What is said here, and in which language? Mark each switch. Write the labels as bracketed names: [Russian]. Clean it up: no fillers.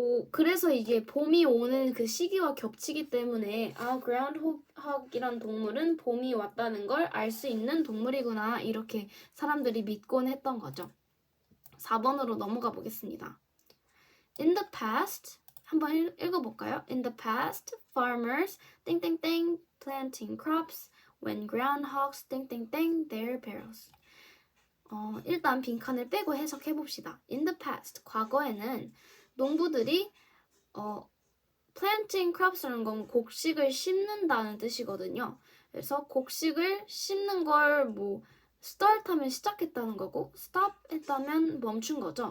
[Korean] 그래서 이게 봄이 오는 그 시기와 겹치기 때문에 groundhog이란 동물은 봄이 왔다는 걸 알 수 있는 동물이구나 이렇게 사람들이 믿곤 했던 거죠. 4번으로 넘어가 보겠습니다. [English] In the past, [Korean] 한번 읽어볼까요? [English] In the past, farmers 땡땡땡 planting crops when groundhogs 땡땡땡 their barrels. [Korean] 일단 빈칸을 빼고 해석해봅시다. [English] In the past, [Korean] 과거에는 농부들이 [English] planting crops [Korean] 라는 건 곡식을 심는다는 뜻이거든요. 그래서 곡식을 심는 걸 start 하면 시작했다는 거고 stop 했다면 멈춘 거죠.